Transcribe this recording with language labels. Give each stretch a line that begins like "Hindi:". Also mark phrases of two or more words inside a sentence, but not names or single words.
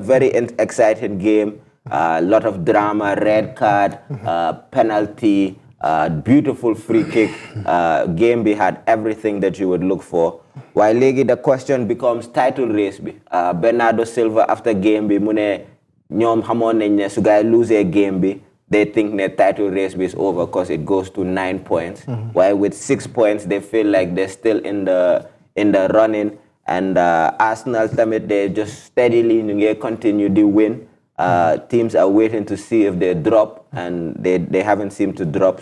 English: Very exciting game. A lot of drama, red card, penalty, beautiful free kick. Game had everything that you would look for. While the question becomes title race. Bernardo Silva after game
Wolof: mune ñom xamone nañ ne su gaay
English: lose a game they think the title race is over because it goes to 9 points. While with 6 points they feel like they're still in the running and Arsenal they just steadily continue to win. Teams are waiting to see if they drop, and they haven't seemed to drop.